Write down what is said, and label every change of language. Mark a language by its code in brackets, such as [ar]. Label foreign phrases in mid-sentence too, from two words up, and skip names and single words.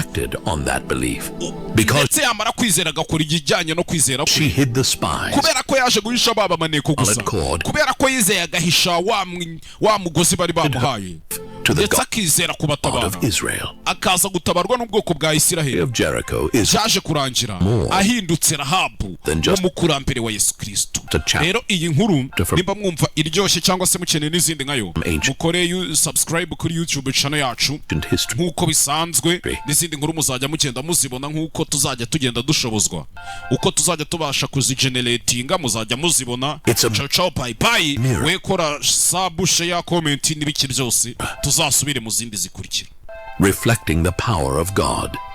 [en] on that belief, [rw] because yamara kwizera agakora igijyanye no kwizera [en] she hid the spies, [rw] kubera ko yaje guhisha baba maneko gusa, kubera ko yizeye agahisha wa mugozi bari bamuhaye, ndetse akizera kubatabara, akaza gutabarwa n'ubwoko bwa Isiraheli. Cyaje kurangira ahindutse Rahabu w'umukurambere wa Yesu Kristo. Rero iyi nkuru nimba mwumva iryoshye cyangwa se mukeneye n'izindi nkayo, mukore subscribe kuri YouTube channel yacu nk'uko bisanzwe, n'izindi nkuru muzajya mugenda muzibona nk'uko tuzajya tugenda dushobozwa, uko tuzajya tubasha kuzigeneratinga muzajya muzibona. Ciao [en] bye bye, [rw] we kora [en] sub, share, comment [rw] n'ibiki byose, tuzasubire mu zindi zikurikira. [en] Reflecting the power of God.